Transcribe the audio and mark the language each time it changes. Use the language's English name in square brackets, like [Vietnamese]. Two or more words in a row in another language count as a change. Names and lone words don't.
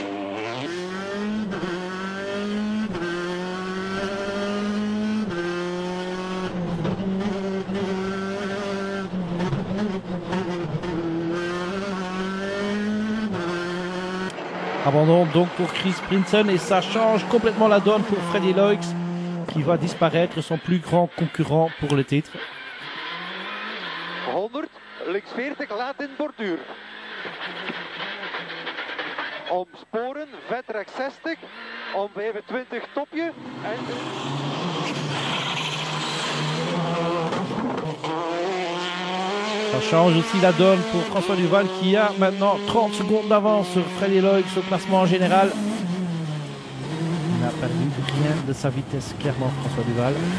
[French] Abandon donc pour Chris Prinsen et ça change complètement la donne pour Freddy Loix qui va disparaître, son plus grand concurrent pour le titre. [Dutch] 100, links 40, laat in borduur. Om sporen, vet rechts 60, om 25 topje en... [French] Ça change aussi la donne pour François Duval qui a maintenant 30 secondes d'avance sur Freddy Loix au classement général. Il n'a perdu rien de sa vitesse, clairement, François Duval.